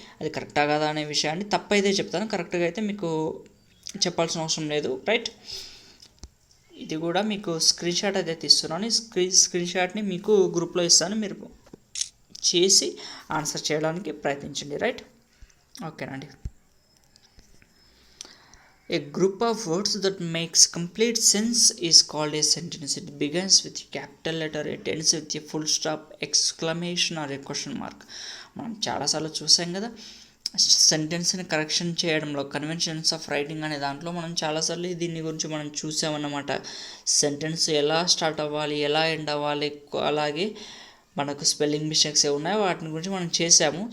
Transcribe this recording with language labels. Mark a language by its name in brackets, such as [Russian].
[Telugu] అది కరెక్టా కదా అనే విషయాన్ని తప్పైతే చెప్తాను, కరెక్ట్గా అయితే మీకు చెప్పాల్సిన అవసరం లేదు. రైట్. ఇది కూడా మీకు స్క్రీన్ షాట్ అయితే తీస్తున్నాను. స్క్రీన్ షాట్ని మీకు గ్రూప్లో ఇస్తాను, మీరు చేసి ఆన్సర్ చేయడానికి ప్రయత్నించండి. రైట్. ఓకేనండి. [English] A group of words that makes complete sense is called a sentence. It begins with a capital letter, it ends with a full stop, exclamation or a question mark. [Telugu] మనం చాలాసార్లు చూసాం కదా సెంటెన్స్ని correction చేయడంలో conventions of writing అనే దాంట్లో మనం చాలాసార్లు దీని గురించి మనం చూసామన్నమాట. సెంటెన్స్ ఎలా స్టార్ట్ అవ్వాలి, ఎలా ఎండ్ అవ్వాలి, అలాగే మనకు స్పెల్లింగ్ మిస్టేక్స్ ఏ ఉన్నాయో వాటిని గురించి మనం చేసాము.